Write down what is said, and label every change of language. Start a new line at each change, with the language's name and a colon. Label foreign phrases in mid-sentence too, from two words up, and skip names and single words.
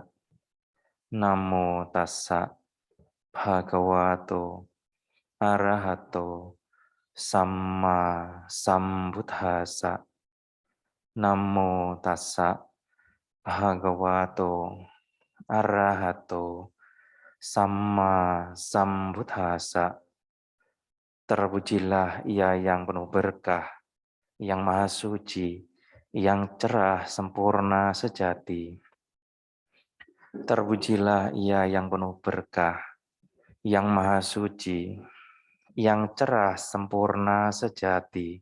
Pali: Namo tassa bhagavato arahato samma sambuddhassa. Namo tassa bhagavato arahato samma sambuddhassa.
Indonesian: Terpujilah Ia yang penuh berkah, yang maha suci, yang cerah, sempurna, sejati. Terpujilah Ia yang penuh berkah, yang maha suci, yang cerah, sempurna, sejati.